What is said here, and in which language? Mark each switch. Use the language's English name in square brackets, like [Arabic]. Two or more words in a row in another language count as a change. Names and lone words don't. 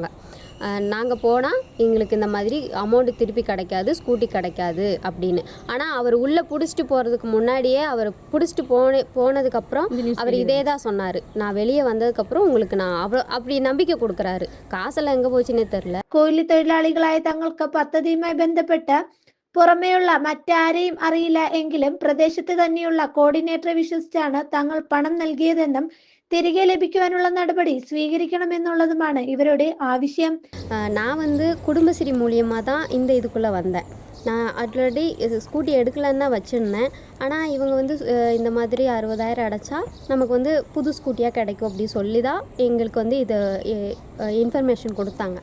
[Tamil] நாங்கள் போனால் எங்களுக்கு இந்த மாதிரி அமௌண்ட்டு திருப்பி கிடைக்காது, ஸ்கூட்டி கிடைக்காது அப்படின்னு. ஆனால் அவர் உள்ளே பிடிச்சிட்டு போகிறதுக்கு முன்னாடியே அவர் பிடிச்சிட்டு போனதுக்கப்புறம் அவர் இதே தான் சொன்னார். நான் வெளியே வந்ததுக்கப்புறம் உங்களுக்கு நான் அப்படி நம்பிக்கை கொடுக்குறாரு. காசெல்லாம் எங்கே போச்சுன்னே தெரில. [Malayalam] കൂലി തൊഴിലാളികളായ തങ്ങൾക്ക് പദ്ധതിയുമായി ബന്ധപ്പെട്ട് പുറമേയുള്ള മറ്റാരെയും അറിയില്ല എങ്കിലും പ്രദേശത്ത് തന്നെയുള്ള കോർഡിനേറ്ററെ വിശ്വസിച്ചാണ് തങ്ങൾ പണം നൽകിയതെന്നും തിരികെ ലഭിക്കുവാനുള്ള നടപടി സ്വീകരിക്കണമെന്നുള്ളതുമാണ് ഇവരുടെ ആവശ്യം. [Tamil] நான் வந்து குடும்பஸ்ரீ மூலியமாக தான் இந்த இதுக்குள்ளே வந்தேன். நான் ஆல்ரெடி ஸ்கூட்டி எடுக்கலன்னு தான் வச்சுருந்தேன். ஆனால் இவங்க வந்து இந்த மாதிரி 60,000 அடைச்சா நமக்கு வந்து புது ஸ்கூட்டியாக கிடைக்கும் அப்படி சொல்லி தான் எங்களுக்கு வந்து இதை இன்ஃபர்மேஷன் கொடுத்தாங்க.